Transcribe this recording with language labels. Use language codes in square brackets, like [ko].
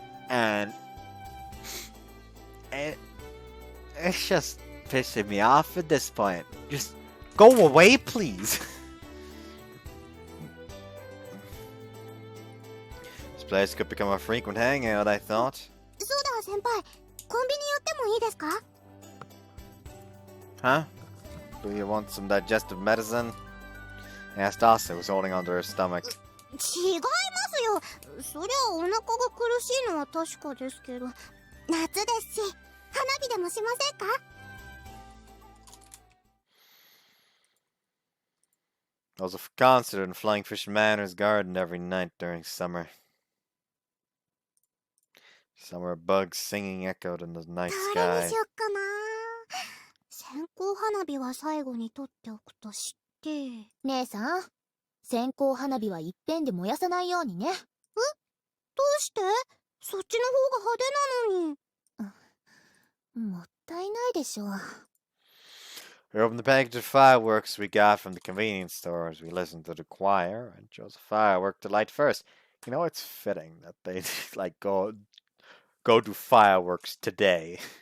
[en] And it's just pissing me off at this point. Just go away, please. This place could become a frequent hangout, I thought. [ja] そうだ先輩、コンビニ寄ってもいいですか？ [en] Huh? Do you want some digestive medicine? Asked Asa, who was holding onto her stomach. [ja] 違いますよ。そりゃお腹が苦しいのは確かですけど、夏ですし、花火でもしませんか？ [en] There was a concert in Flying Fish Manor's garden every night during summer. Summer bugs singing echoed in the night [ja] どれに [en] sky. [ja] しよっかな。線香花火は最後に取っておくとして。姉さん、線香花火はいっぺんで燃やさないようにね。どうして？そっちの方が派手なのに。もったいないでしょ。 [en] We opened the package of fireworks we got from the convenience store as we listened to the choir and chose a firework to light first. You know, it's fitting that they like go do fireworks today.